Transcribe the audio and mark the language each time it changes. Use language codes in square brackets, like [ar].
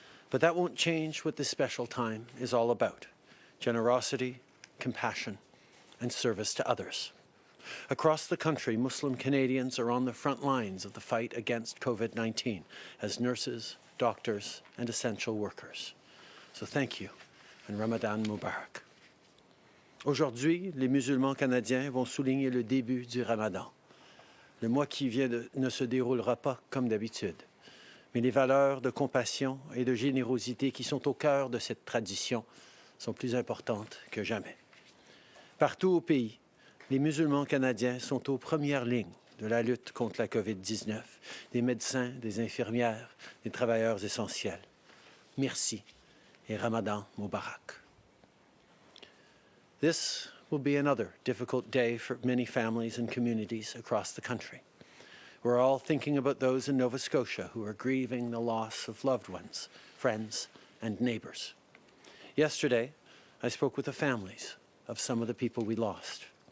[en] But that won't change what this special time is all about: generosity, compassion, and service to others. Across the country, Muslim Canadians are on the front lines of the fight against COVID-19 as nurses, doctors, and essential workers. So thank you, and Ramadan Mubarak. [fr] Aujourd'hui, les musulmans canadiens vont souligner le début du Ramadan. Le mois qui vient ne se déroulera pas comme d'habitude, mais les valeurs de compassion et de générosité qui sont au cœur de cette tradition sont plus importantes que jamais. Partout au pays, les musulmans canadiens sont aux premières lignes de la lutte contre la COVID-19, des médecins, des infirmières, des travailleurs essentiels. Merci et Ramadan Mubarak. [en] This will be another difficult day for many families and communities across the country. We're all thinking about those in Nova Scotia who are grieving the loss of loved ones, friends, and neighbours. Yesterday, I spoke with the families of some of the people we lost.